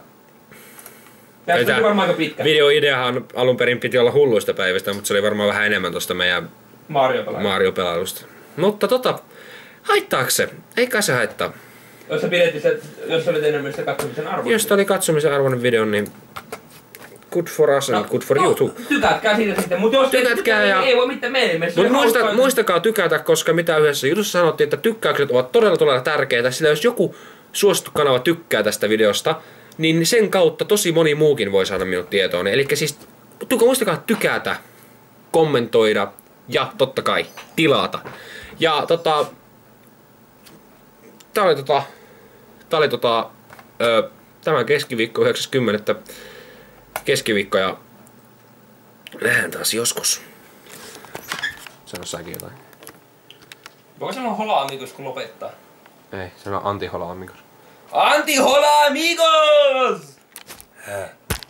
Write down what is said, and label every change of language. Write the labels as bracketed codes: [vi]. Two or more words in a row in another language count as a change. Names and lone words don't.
[fi] Tästä oli varmaan aika pitkä. Videoideahan alun perin piti olla hulluista päivistä, mutta se oli varmaan vähän enemmän tosta meidän Mario-pelailusta. Mutta haittaako se? Eikä se haittaa. Jos olit enemmän sitä katsomisen arvoinen. Jos oli katsomisen arvoinen video, niin [en] good for us and good for you too. [fi] Tykätkää siitä sitten, mutta jos ei voi mitään meille. Mutta muistakaa tykätä, koska mitä yhdessä jutussa sanottiin, että tykkäykset ovat todella tärkeitä, sillä jos joku suosittu kanava tykkää tästä videosta, niin sen kautta tosi moni muukin voi saada minut tietoon. Eli siis muistakaa tykätä, kommentoida ja totta kai tilata. Ja tää oli tämä keskiviikko 90. keskiviikko ja nähdään taas joskus. Sano säkin jotain. Voiko sanoa [es] hola amigos [fi] kun lopettaa? Ei, sano anti [es] hola amigos. Anti hola amigos!